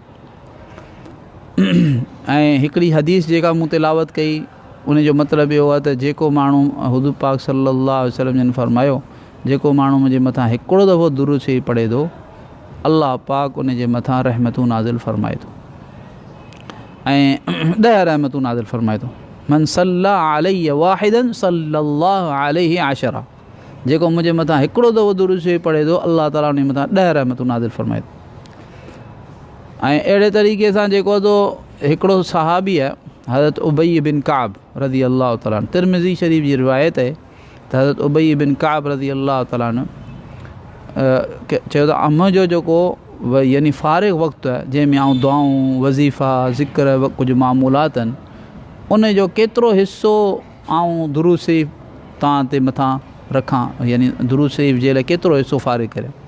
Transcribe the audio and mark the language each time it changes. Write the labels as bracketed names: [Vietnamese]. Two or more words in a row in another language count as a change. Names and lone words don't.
[Sindhi] ऐं हिकिड़ी हदीस जेका मूं तिलावत कई उन जो मतिलबु इहो आहे त जेको माण्हू हुज़ूर पाक [Arabic] صلى الله عليه وسلم [Sindhi] जिन फरमायो जेको माण्हू मुंहिंजे मथां हिकिड़ो दफ़ो दुरूद शरीफ़ पढ़े थो अल्लाह पाक उन जे मथां रहमतूं नाज़िल फ़रमाए थो ऐं 10 रहमतूं नाज़िल फ़रमाए थो। [Arabic] من صلى علي واحدا صلى الله عليه عشرا, [Sindhi] जेको मुंहिंजे मथां हिकिड़ो दफ़ो दुरूद शरीफ़ पढ़े थो अल्लाह ताला उन मथां 10 रहमतूं नाज़िल फ़रमाए थो। ऐं अहिड़े तरीक़े सां जेको तो हिकिड़ो सहाबी आहे हज़रत उबई बिन काब [Arabic] رضي الله تعالى, [Sindhi] तिरमिज़ी शरीफ़ जी रिवायत आहे त हज़रत उबई बिन काब [Arabic] رضي الله تعالى [Sindhi] चयो त मुंहिंजो जेको यानी फ़ारिग़ वक़्तु आहे जंहिंमें आउं दुआऊं वज़ीफ़ा ज़िक्र कुझु मामूलात आहिनि उन जो केतिरो हिसो आउं दुरूद शरीफ़ तव्हां ते मथां रखां, यानी दुरूद शरीफ़ जे लाइ केतिरो हिसो फ़ारिग़ करे।